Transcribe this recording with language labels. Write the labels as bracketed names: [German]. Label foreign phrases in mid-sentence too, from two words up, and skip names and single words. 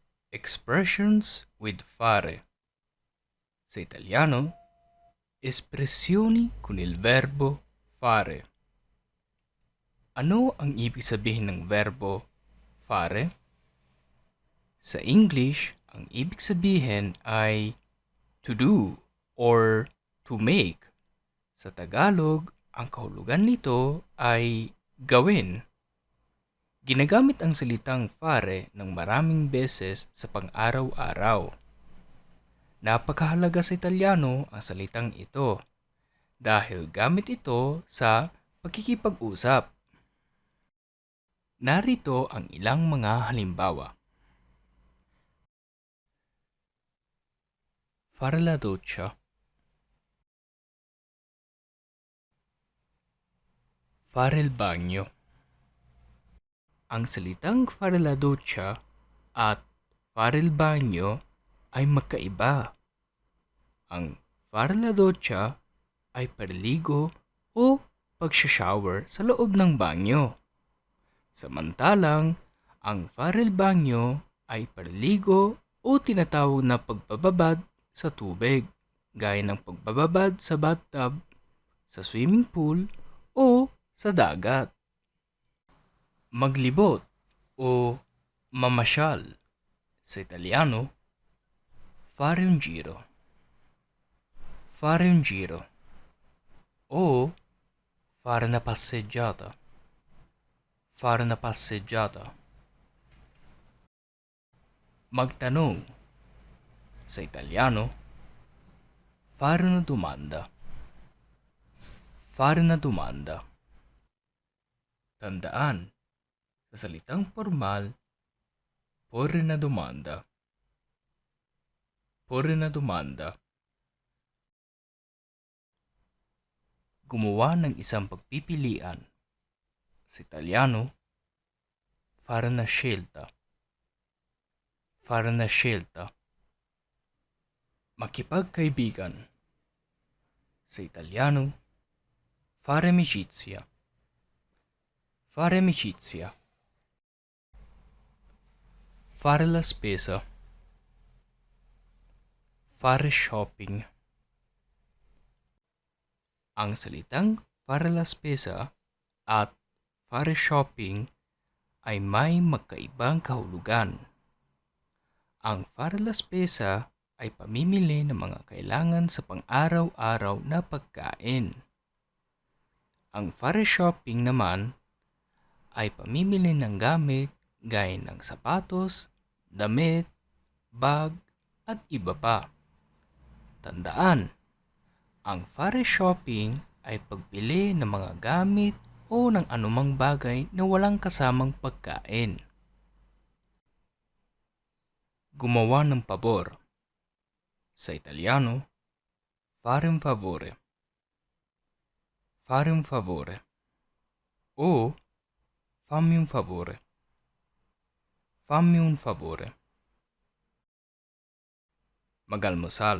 [English] Expressions with fare. [Filipino] Sa Italiano, [Italian] espressioni con il verbo fare. [Filipino] Ano ang ibig sabihin ng [Italian] verbo fare? [Filipino] Sa English, ang ibig sabihin ay [English] to do or to make. [Filipino] Sa Tagalog, ang kahulugan nito ay gawin. Ginagamit ang salitang fare ng maraming beses sa pang-araw-araw. Napakahalaga sa Italyano ang salitang ito dahil gamit ito sa pagkikipag-usap. Narito ang ilang mga halimbawa. [Italian] Fare la doccia. Fare il bagno. [Filipino] Ang salitang [Italian] fare la doccia [Filipino] at [Italian] fare il bagno [Filipino] ay magkaiba. Ang [Italian] fare la doccia [Filipino] ay parligo o pagsha-shower sa loob ng banyo. Samantalang, ang [Italian] fare il bagno [Filipino] ay parligo o tinatawag na pagbababad sa tubig, gaya ng pagbababad sa bathtub, sa swimming pool, o sa dagat. Maglibot o mamasyal. Sa Italiano, [Italian] fare un giro. Fare un giro. O fare una passeggiata. Fare una passeggiata. [Filipino] Magtanong. Sa Italiano, [Italian] fare una domanda. Fare una domanda. [Filipino] Tandaan, sa salitang formal, [Italian] porre una domanda. Porre una domanda. [Filipino] Gumawa ng isang pagpipilian. Sa Italiano, [Italian] fare una scelta. Fare una scelta. Makipagkaibigan. [Filipino] Sa Italiano, [Italian] fare amicizia. Fare amicizia. Fare la spesa. Fare shopping. [Filipino] Ang salitang [Italian] fare la spesa [Filipino] at [Italian] fare shopping [Filipino] ay may magkaibang kahulugan. Ang [Italian] fare la spesa [Filipino] ay pamimili ng mga kailangan sa pang-araw-araw na pagkain. Ang [Italian] fare shopping [Filipino] naman ay pamimili ng gamit gaya ng sapatos, damit, bag, at iba pa. Tandaan, ang [Italian] fare shopping [Filipino] ay pagbili ng mga gamit o ng anumang bagay na walang kasamang pagkain. Gumawa ng pabor. Sa Italiano, [Italian] fare un favore. Fare un favore. O fammi un favore. Fammi un favore. Magalmusal.